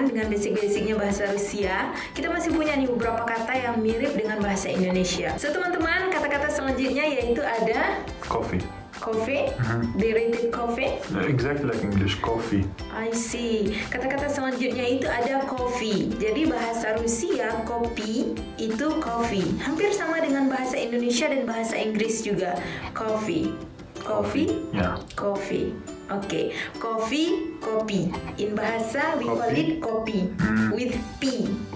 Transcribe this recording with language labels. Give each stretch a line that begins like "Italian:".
Indonesian: Basic-basicnya bahasa Rusia, kita masih punya nih beberapa kata yang mirip dengan bahasa Indonesia. So teman-teman, kata-kata selanjutnya yaitu ada
English: Coffee. Coffee, they-rated coffee. Exactly like English, coffee. I see.
Indonesian: Kata-kata selanjutnya itu ada coffee. Jadi bahasa Rusia kopi itu coffee. Hampir sama dengan bahasa Indonesia dan bahasa Inggris juga.
English: Coffee. Yeah. Coffee. Okay. Coffee, kopi. In bahasa we call it kopi with P.